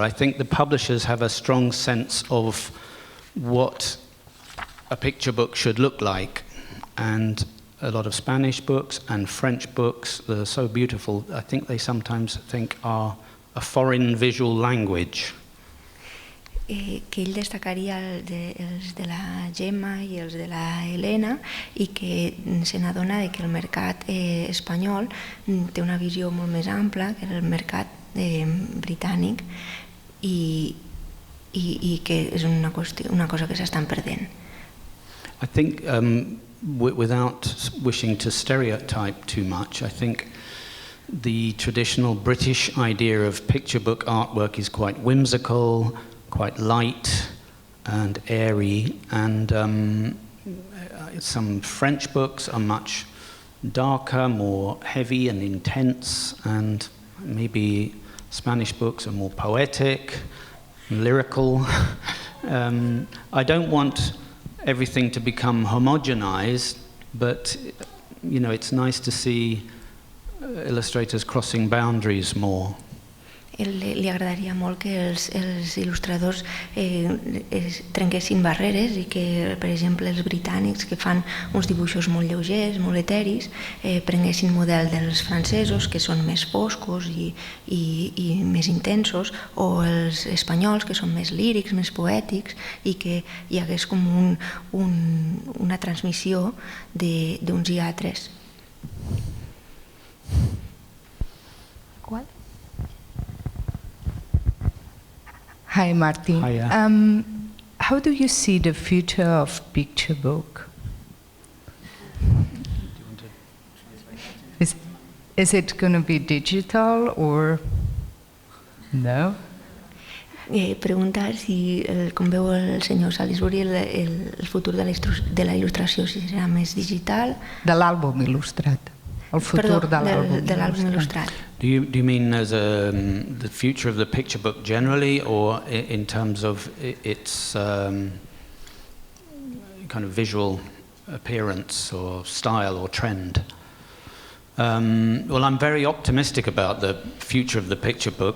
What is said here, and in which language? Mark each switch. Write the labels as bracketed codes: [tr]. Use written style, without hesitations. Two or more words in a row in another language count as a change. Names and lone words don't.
[en] I think the publishers have a strong sense of what a picture book should look like, and a lot of Spanish books and French books that are so beautiful, I think they sometimes think are a foreign visual language. [ca] Que ell destacaria els de la Gemma i els de la Helena i que se n'adona que el mercat espanyol té una visió molt més ampla que el mercat britànic i que és una cosa que s'estan perdent. [en] I think, without wishing to stereotype too much, I think the traditional British idea of picture book artwork is quite whimsical, quite light and airy, and some French books are much darker, more heavy and intense, and maybe Spanish books are more poetic, lyrical. I don't want everything to become homogenized, but it's nice to see illustrators crossing boundaries more. [ca] Li agradaria molt que els il·lustradors trenquessin barreres i que, per exemple, els britànics, que fan uns dibuixos molt lleugers, molt eteris, prenguessin model dels francesos, que són més foscos i més intensos, o els espanyols, que són més lírics, més poètics, i que hi hagués com una transmissió d'uns i altres. Qual? [en] Hi, Martin. Hiya. How do you see the future of picture book? Is it going to be digital or no? [ca] Preguntar si, com veu el senyor Salisbury, el futur de la il·lustració, si serà més digital. De l'àlbum il·lustrat. El futur de l'àlbum il·lustrat. [en] Do you mean as the future of the picture book generally, or in terms of its kind of visual appearance or style or trend? Well, I'm very optimistic about the future of the picture book.